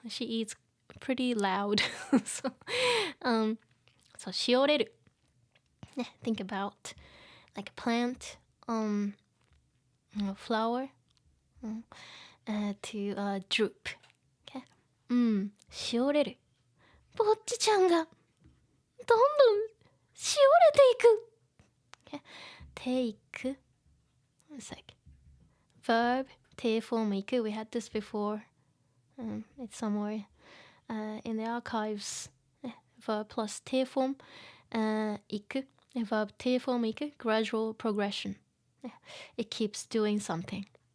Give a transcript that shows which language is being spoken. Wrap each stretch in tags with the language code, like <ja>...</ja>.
<en>She eats pretty loud. So, しおれる. Think about like a plant, flower, to droop. Okay. しおれる.</en> <ja>ぼっちちゃんがどんどんしおれていく.</ja> <en>Okay. Take. One sec. Verb, 定form 行く. We had this before. It's somewhere in the archives. Verb plus 定form 行く. Verb 定form 行く. Gradual progression. It keeps doing something.</en>